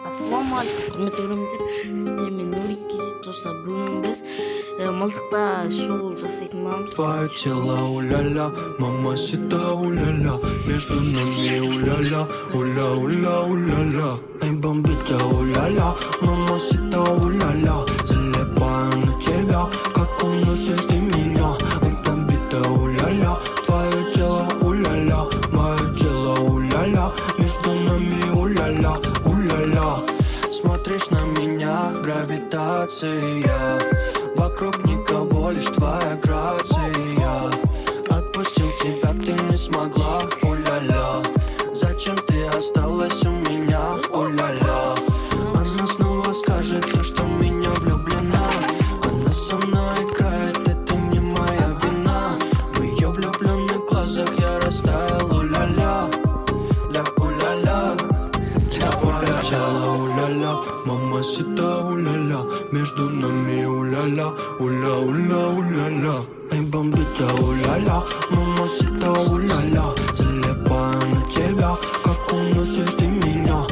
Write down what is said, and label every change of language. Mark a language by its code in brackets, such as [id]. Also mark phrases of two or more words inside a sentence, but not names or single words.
[kk] Ассалаумағалейкум, құрметті көрермендер, сіздермен Нурик Кизет достар. Бүгін біз мылтықта шоу жасайтын боламыз. [ru] Твое тело, уля-ля, мамасита, уля-ля, между нами, уля-ля, уля-уля, уля-ля. Эй, бомбита, уля-ля, мамасита, уля-ля, залипаю на тебя, как уносишь ты меня. Эй, бомбита, уля-ля, твое тело, уля-ля, мое тело, уля-ля, между нами, уля-ля, уля-ля. Смотришь на меня, гравитация, вокруг никого, лишь твоя грация. Отпустил тебя, ты не смогла, уля-ля. Зачем ты осталась у меня, уля-ля? Она снова скажет то, что в меня влюблена. Она со мной играет, это не моя вина. В ее влюбленных глазах я растаял, уля-ля, ля, уля-ля, ля, уля-ля, уля-ля, мамасита, уля-ля, между нами, уля-ля, уля-уля, уля-ля. Эй, бомбита, уля-ля, мамасита, уля-ля, залипаю на тебя, как уносишь ты меня.